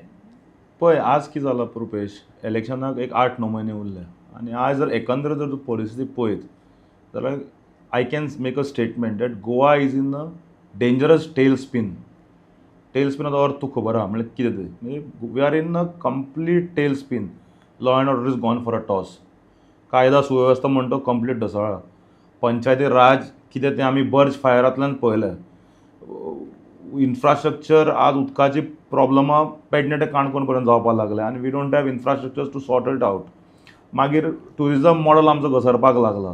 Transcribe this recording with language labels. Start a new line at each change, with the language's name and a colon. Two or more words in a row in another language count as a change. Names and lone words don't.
Konkani: पळय आज कितें जालां रुपेश, इलेक्शनाक एक 8-9 म्हयने उरले आनी आज जर एकंदर जर तूं परिस्थिती पळयत जाल्यार
English: I can make a statement that Goa is in a dangerous tail spin.
Konkani: टेल स्पिनाचो अर्थ तुका खबर आहा म्हणजे कितें तें, म्हणजे
English: we are in a complete tail spin. law and order is gone for a toss.
Konkani: कायदा सुवेवस्था म्हणटा कंप्लीट ढसाळा. पंचायती राज कितें तें आमी बर्ज फायरांतल्यान पळयलें. इन्फ्रास्ट्रक्चर आज उदकाची प्रॉब्लमां पेडणेटे काणकोण पर्यंत जावपाक लागल्या आनी
English: we don't have infrastructures to sort it out.
Konkani: मागीर ट्युरिजम मॉडल आमचो घसरपाक लागला.